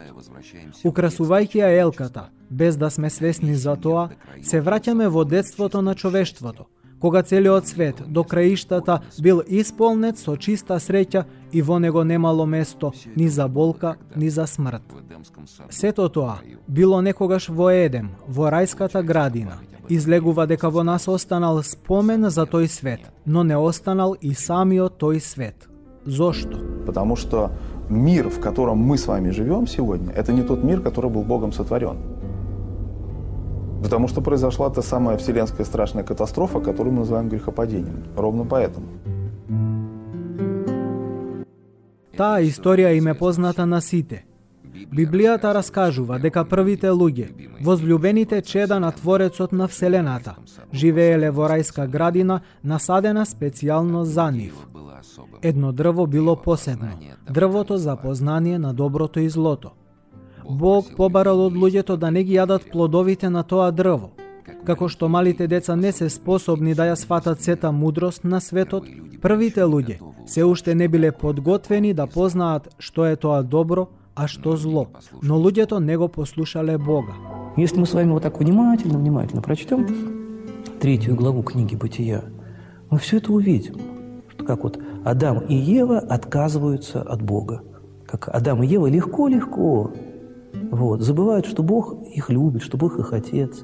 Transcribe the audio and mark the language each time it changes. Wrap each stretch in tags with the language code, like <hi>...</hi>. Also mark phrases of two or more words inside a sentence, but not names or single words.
<mk>Украсувајќи ја елката, без да сме свесни за тоа, се враќаме во детството на човештвото, кога целиот свет до краиштата бил исполнет со чиста среќа и во него немало место ни за болка, ни за смрт. Сето тоа било некогаш во Едем, во рајската градина. Излегува дека во нас останал спомен за тој свет, но не останал и самиот тој свет. Зошто?</mk> <ru>Потому что мир, в котором мы с вами живем сегодня, это не тот мир, который был Богом сотворен. Потому что произошла та самая вселенская страшная катастрофа, которую мы называем грехопадением. Ровно поэтому.</ru> <mk>Таа историја им е позната на сите. Библијата раскажува дека првите луѓе, возлюбените чеда на Творецот на Вселената, живееле во рајска градина насадена специјално за нив. Едно дрво било посебно, дрвото за познание на доброто и злото. Бог побарал од луѓето да не ги јадат плодовите на тоа дрво. Како што малите деца не се способни да ја сватат сета мудрост на светот, првите луѓе се уште не биле подготвени да познаат што е тоа добро, а что зло. Но луѓето не го послушале Бога.</mk> <ru>Если мы с вами вот так внимательно прочтем 3 главу книги «Бытия», мы все это увидим. Что как вот Адам и Ева отказываются от Бога. Как Адам и Ева легко-легко забывают, что Бог их любит, что Бог их Отец.</ru>